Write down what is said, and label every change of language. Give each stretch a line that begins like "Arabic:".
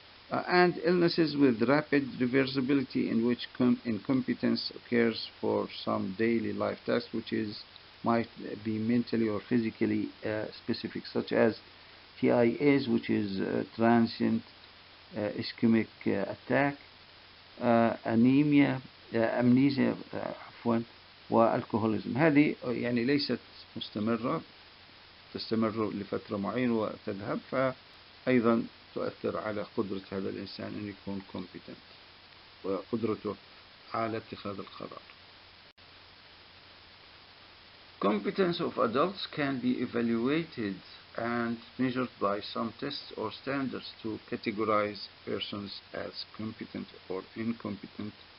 English: And illnesses with rapid reversibility in which incompetence occurs for some daily life tasks, which might be mentally or physically specific, such as TIAs, which is transient ischemic attack, anemia, amnesia
Arabic: عفوا، والكحوليزم. هذه يعني ليست مستمرة، تستمر لفترة معينة وتذهب، فأيضا تؤثر على قدرة هذا الإنسان أن يكون competent وقدرته على اتخاذ القرار.
English: Competence of adults can be evaluated and measured by some tests or standards to categorize persons as competent or incompetent.